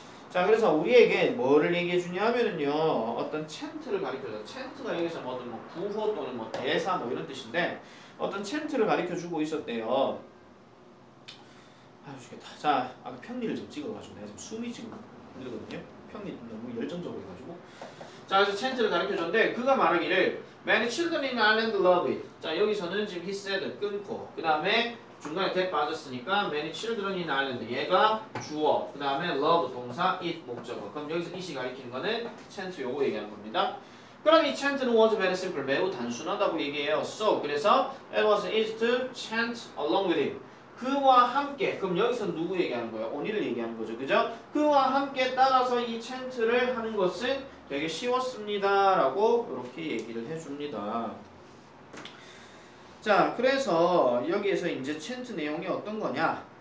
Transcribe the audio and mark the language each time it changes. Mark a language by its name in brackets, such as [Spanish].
[Korean] 자, 그래서 우리에게 뭐를 얘기해 주냐 하면은요. 어떤 chant를 가르쳐줘. chant가 여기서 뭐 구호 또는 뭐 대사 뭐 이런 뜻인데 어떤 chant를 가르쳐 주고 있었대요. 아유 죽겠다. 자, 아까 평리를 좀 찍어가지고 내가 지금 숨이 지금 힘들거든요. 평리 너무 열정적으로 해가지고. 자, 그래서 chant를 가르쳐줬는데 그가 말하기를 [English] Many children in Ireland love it. [Korean] 자, 여기서는 지금 [English] he said [Korean] 끊고 그 다음에 중간에 that 빠졌으니까 [English] many children in Ireland [Korean] 얘가 주어 그 다음에 love 동사 it 목적어. 그럼 여기서 it이 가리키는 거는 chant 요거 얘기하는 겁니다. 그럼 이 chant는 [English] was very simple [Korean] 매우 단순하다고 얘기해요. [English] So [Korean] 그래서 [English] it was easy to chant along with him. [Korean] 그와 함께 그럼 여기서 누구 얘기하는 거예요? 오니를 얘기하는 거죠. 그죠? 그와 함께 따라서 이 chant를 하는 것은 되게 쉬웠습니다 라고 이렇게 얘기를 해줍니다. 자, 그래서 여기에서 이제 chant 내용이 어떤 거냐?